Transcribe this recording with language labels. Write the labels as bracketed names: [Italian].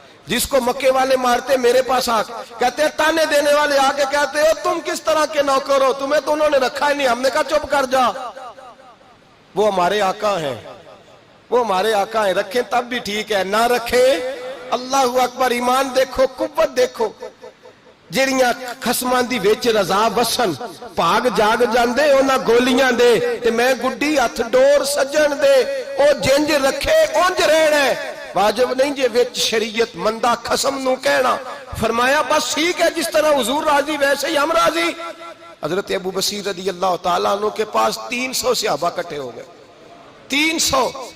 [Urdu] جس کو مکے والے مارتے میرے پاس آ کہتے ہیں، تانے دینے والے آ کے کہتے ہو تم کس طرح کے نوکر ہو، تمہیں تو انہوں نے رکھا ہی نہیں. ہم نے کہا چپ کر جا، وہ ہمارے آقا ہیں، وہ ہمارے آقا ہیں، رکھیں تب بھی ٹھیک ہے، نہ رکھیں اللہ اکبر. ایمان دیکھو، قوت دیکھو. [Punjabi] جیڑیاں خسماں دی وچ رضا وسن پاگ جاگ جاندے اونا گولیاں دے تے میں گڈی ہتھ ڈور سجن دے. او جنج رکھے اونج رہنا ہے، واجب نہیں جے وچ شریعت مندہ خسم نو کہنا. [Urdu] فرمایا بس ٹھیک ہے، جس طرح حضور راضی ویسے ہی ہم راضی. حضرت ابو بصیر رضی اللہ تعالیٰ عنہ کے پاس 300 صحابہ کٹھے ہو گئے. 300